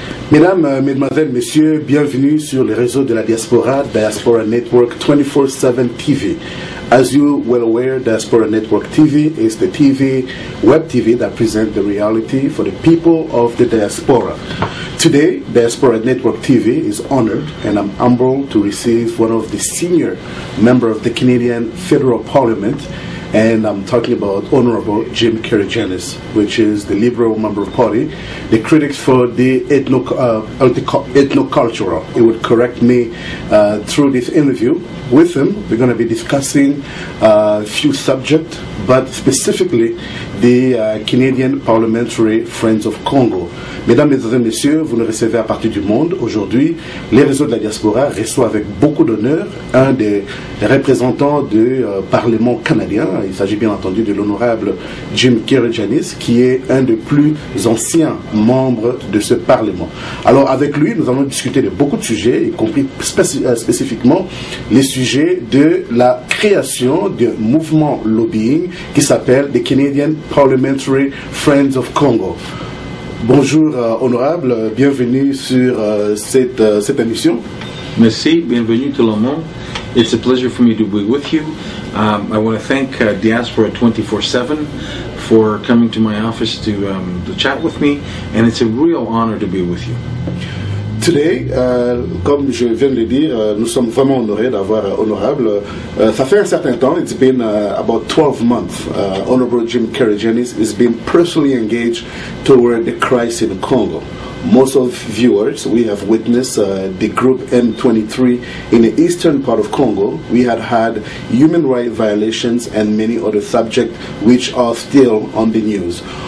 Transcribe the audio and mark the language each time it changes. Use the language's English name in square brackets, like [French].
[French] Mesdames, Mesdemoiselles, Messieurs, bienvenue sur les réseaux de la Diaspora, Diaspora Network 24/7 TV. [English] As you well aware, Diaspora Network TV is the web TV that presents the reality for the people of the diaspora. Today, Diaspora Network TV is honored, and I'm humbled to receive one of the senior members of the Canadian Federal Parliament, and I'm talking about Honorable Jim Karygiannis, which is the Liberal Member of Party, the critics for the ethnocultural. He would correct me through this interview. With him, we're going to be discussing a few subjects, but specifically the Canadian Parliamentary Friends of Congo. [French] Mesdames, Mesdemoiselles, Messieurs, vous nous recevez à partir du monde. Aujourd'hui, les réseaux de la diaspora reçoivent avec beaucoup d'honneur un des représentants du Parlement canadien. Il s'agit bien entendu de l'honorable Jim Karygiannis, qui est un des plus anciens membres de ce Parlement. Alors avec lui, nous allons discuter de beaucoup de sujets, y compris spécifiquement les sujets de la création d'un mouvement lobbying qui s'appelle the Canadian Parliamentary Friends of Congo. Bonjour honorable, bienvenue sur cette émission. Merci, bienvenue tout le monde. [English] It's a pleasure for me to be with you. I want to thank Diaspora 24/7 for coming to my office to chat with me, and it's a real honor to be with you. [French] Today, comme je viens de le dire, nous sommes vraiment honorés d'avoir honorable. Ça fait un certain temps, [English] it's been about 12 months. Honorable Jim Karygiannis has been personally engaged toward the crisis in Congo. Most of viewers, we have witnessed the group M23 in the eastern part of Congo. We had human rights violations and many other subjects which are still on the news.